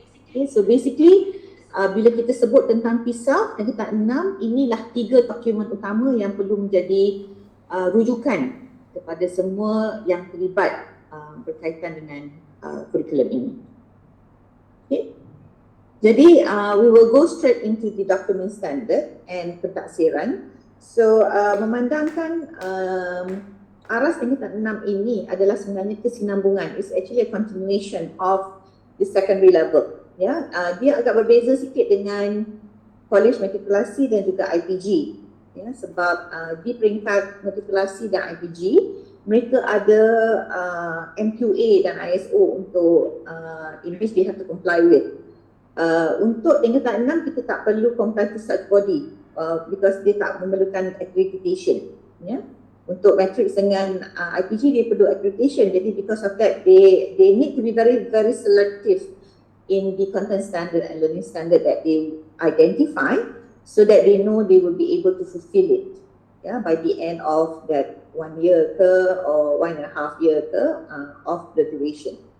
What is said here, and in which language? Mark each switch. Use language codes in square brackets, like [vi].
[en] Okay, so basically [ms] bila kita sebut tentang PISA tingkatan 6, inilah 3 dokumen utama yang perlu menjadi rujukan kepada semua yang terlibat berkaitan dengan kurikulum ini. Okay. [en] Jadi we will go straight into the document standard and pentaksiran. [ms] So memandangkan aras tingkatan 6 ini adalah sebenarnya kesinambungan. [en] It's actually a continuation of the secondary level. [ms] Ya, dia agak berbeza sikit dengan college matrikulasi dan juga IPG. Ya, sebab di peringkat matrikulasi dan IPG mereka ada MQA dan ISO untuk [en] in which they have to comply with. [ms] Untuk tingkatan 6 kita tak perlu [en] comply to such body because [ms] dia tak memerlukan accreditation. Ya. Untuk matrix dengan IPG dia perlu accreditation. [en] Jadi because of that they need to be very very selective in the content standard and learning standard that they identify, so that they know they will be able to fulfill it. by the end of that 1 year or 1.5 year of the duration.